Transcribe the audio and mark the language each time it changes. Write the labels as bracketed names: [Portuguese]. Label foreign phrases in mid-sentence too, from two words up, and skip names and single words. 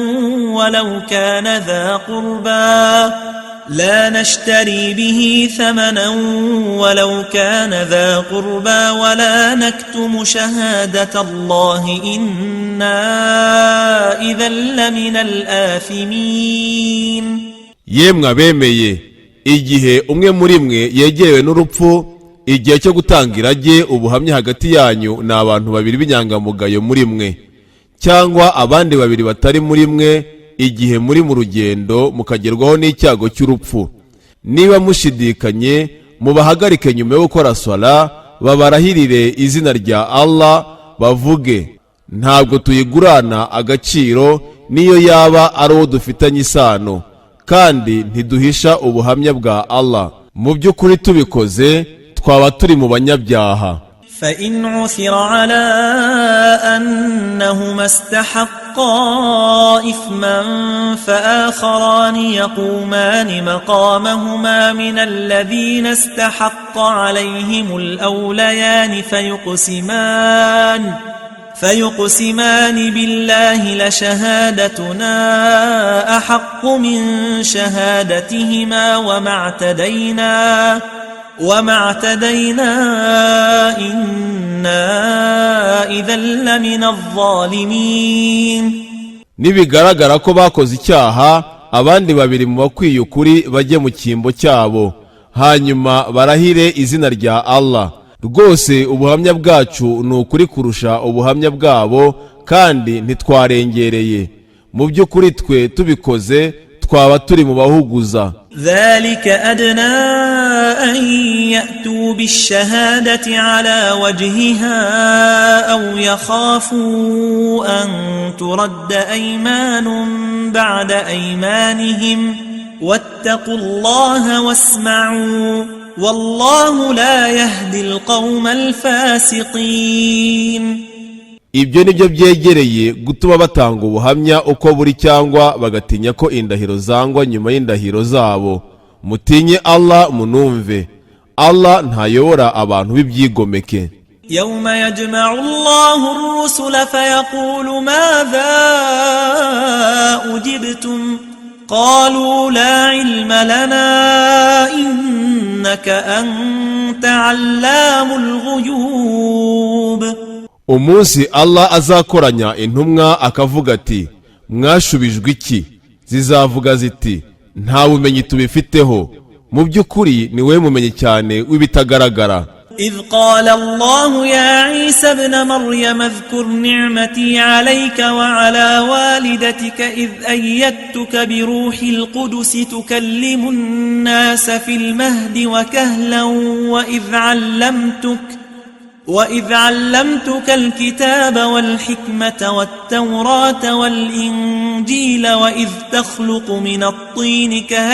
[Arabic] ولو كان ذا قربى ولا نكتم شهادة الله إنا إذا لمن الآثمين. [Kinyarwanda] yemwe abemeye igihe umwe muri mwe yegerewe n'urupfu, igihe cyo gutanga irage ubuhamya hagati yanyu ni abantu babiri b'inyangamugayo muri mwe, cyangwa abandi babiri batari muri mwe, igihe muri mu rugendo mukagerwaho n'icyago cy'urupfu. niba mushidikanye mubahagarike nyuma yo gukora swala, babarahirire izina rya Allah, bavuge ntabwo tuyigurana agaciro niyo yaba ari uwo dufitanye isano, kandi ntiduhisha ubuhamya bwa Allah. mu by'ukuri tubikoze twaba turi mu banyabyaha. [Arabic] فإن عثر على أنهما استحقا إثما فآخران يقومان مقامهما من الذين استحق عليهم الأوليان فيقسمان بالله لشهادتنا أحق من شهادتهما وما اعتدينا إنا إذا لمن الظالمين. [Kinyarwanda] nibigaragara ko bakoze icyaha, abandi babiri mu bakwiye ukuri bajye mu cyimbo cyabo, hanyuma barahire izina rya Allah. Rwose ubuhamya bwacu ni ukuri kurusha ubuhamya bwabo, kandi ntitwarengereye. Mu by'ukuri twe tubikoze twaba turi mu bahuguza. [Arabic] ذلك أدنى أن يأتوا بالشهادة على وجهها أو يخافوا أن ترد أيمان بعد أيمانهم واتقوا الله واسمعوا والله لا يهدي القوم الفاسقين. [Kinyarwanda] Ibyo nibyo byegereye gutuma batanga ubuhamya uko buri, cyangwa bagatinya ko indahiro zangwa nyuma y'indahiro zabo. Mutinye Allah munumve, Allah ntayobora abantu b'ibyigomeke. [Arabic] يوم يجمع الله الرسل فيقول ماذا أجبتم قالوا لا علم لنا إنك أنت علام الغيوب. [Kinyarwanda] Umunsi Allah azakoranya intumwa akavuga ati, mwashubijwe iki? Zizavuga ziti, nta bumenyi tubifiteho, mu by'ukuri ni we mumenyi cyane w'ibitagaragara. [Arabic] إذ قال الله يا عيسى ابن مريم اذكر نعمتي عليك وعلى والدتك إذ أيدتك بروح القدس تكلم الناس في المهد وكهلا وإذ علمتك الكتاب والحكمة والتوراة والإنجيل وإذ تخلق من الطين